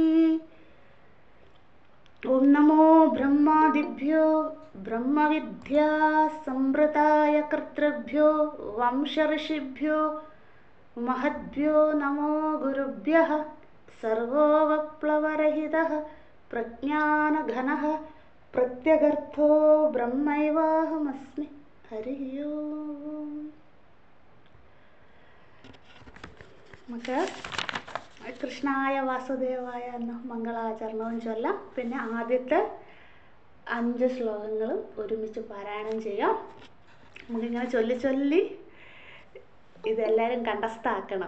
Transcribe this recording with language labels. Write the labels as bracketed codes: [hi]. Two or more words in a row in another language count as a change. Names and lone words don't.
[sa] ओम नमो ब्रह्मादिभ्यो ब्रह्मविद्या संवृताय कर्तृभ्यो वंश ऋषिभ्यो महद्भ्यो नमो गुरुभ्यः। सर्वो विप्लवरहितः प्रज्ञानघनः प्रत्यगर्थो ब्रह्मैवाहमस्मि। हरि ओम। [ml] നമുക്ക് [sa] കൃഷ്ണായ വാസുദേവായ [ml] എന്ന മംഗളാചരണവും ചൊല്ലാം. പിന്നെ ആദ്യത്തെ 5 ശ്ലോകങ്ങളും ഒരുമിച്ച് പാരായണം ചെയ്യാം. നമുക്കിങ്ങനെ ചൊല്ലി ചൊല്ലി ഇതെല്ലാവരും കണ്ടസ്ഥാക്കണം.